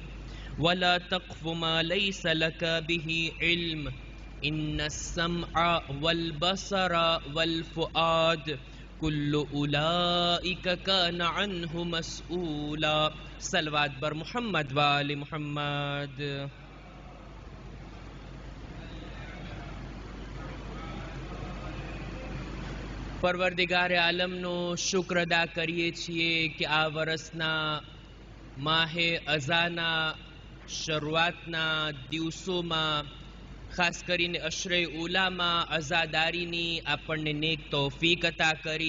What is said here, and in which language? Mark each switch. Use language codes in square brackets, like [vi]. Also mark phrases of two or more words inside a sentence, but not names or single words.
[ar] ولا تقف ما ليس لك به علم إن السمع والبصر والفؤاد كل أولئك كان عنه مسؤولا. [fa] صلوات بر محمد وآل محمد. [gu] પરવરદિગાર આલમનો શુક્ર અદા કરીએ છીએ કે આ વર્ષના માહે અઝાના શરૂઆતના દિવસોમાં ખાસ કરીને અશરે ઉલામાં અઝાદારીની આપણને નેક તૌફીક અતા કરી.